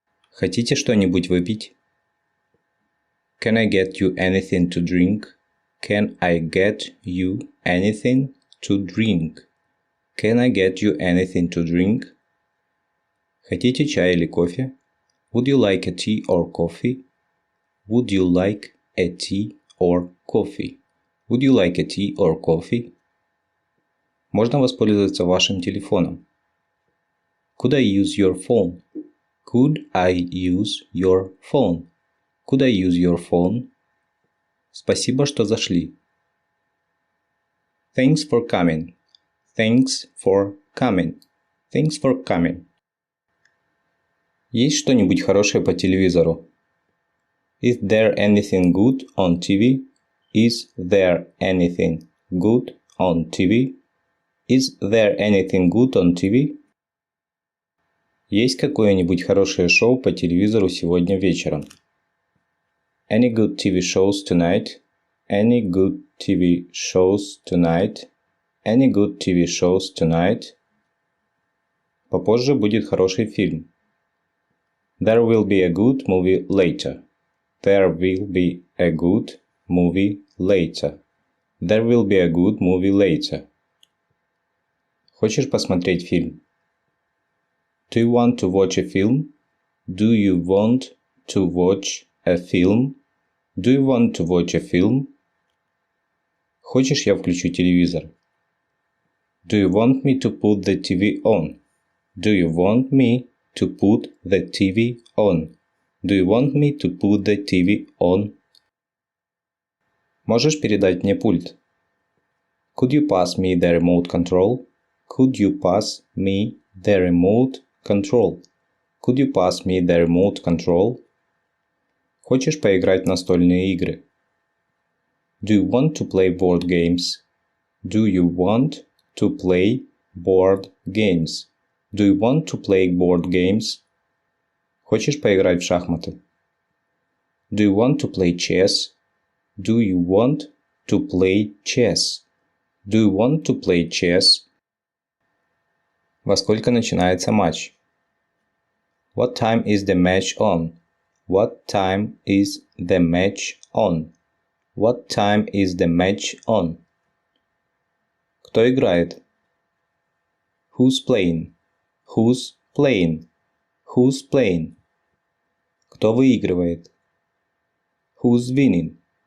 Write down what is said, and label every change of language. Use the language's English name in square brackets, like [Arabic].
[Russian] Хотите что-нибудь выпить? [English] Can I get you anything to drink? Can I get you anything to drink? Can I get you anything to drink? [Russian] Хотите чай или кофе? [English] Would you like a tea or coffee? Would you like a tea or coffee? Would you like a tea or coffee? [Russian] Можно воспользоваться вашим телефоном. [English] Could I use your phone? Could I use your phone? Could I use your phone? [Russian] Спасибо, что зашли. [English] Thanks for coming. Thanks for coming. Thanks for coming. [Russian] Есть что-нибудь хорошее по телевизору? [English] Is there anything good on TV? Is there anything good on TV? Is there anything good on TV? [Russian] Есть какое-нибудь хорошее шоу по телевизору сегодня вечером? [English] Any good TV shows tonight? Any good TV shows tonight? Any good TV shows tonight? [Russian] Попозже будет хороший фильм. [English] There will be a good movie later. There will be a good movie later. There will be a good movie later. [Russian] Хочешь посмотреть фильм? [English] Do you want to watch a film? Do you want to watch a film? Do you want to watch a film? [Russian] Хочешь, я включу телевизор? [English] Do you want me to put the TV on? Do you want me to put the TV on? Do you want me to put the TV on? [Russian] Можешь передать мне пульт? [English] Could you pass me the remote control? Could you pass me the remote control? Could you pass me the remote control? [Russian] Хочешь поиграть в настольные игры? [English] Do you want to play board games? Do you want to play board games? Do you want to play board games? [Russian] Хочешь поиграть в шахматы? [English] Do you want to play chess? Do you want to play chess? Do you want to play chess? [Russian] Во сколько начинается матч? [English] What time is the match on? What time is the match on? What time is the match on? [Russian] Кто играет? [English] Who's playing? Who's playing? Who's playing? [Russian] Кто выигрывает? [English] Who's winning?